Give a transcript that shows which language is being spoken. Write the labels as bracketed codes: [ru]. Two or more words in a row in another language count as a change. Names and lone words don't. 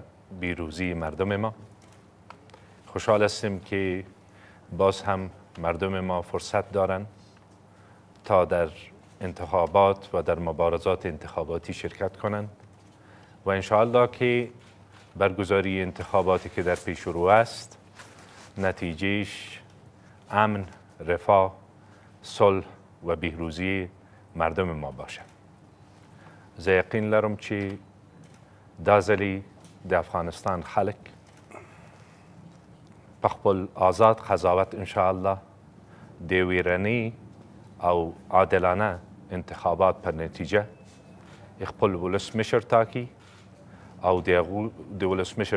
[fa] پیروزی مردم ما، خوشحال هستیم که باز هم مردم ما فرصت دارند تا در انتخابات و در مبارزات انتخاباتی شرکت کنند و انشاءالله که برگزاری انتخاباتی که در پیش رو است نتیجهش امن، رفاه، صلح و پیروزی مردم ما باشد. [ps] زه یقین لرم چې دا ځلې د افغانستان خلک په خپل آزاد قضاوت انشاءالله د ویرني او عادلانه انتخابات پر نتیجه خپل ولسمشر ټاکي او د ولسمشر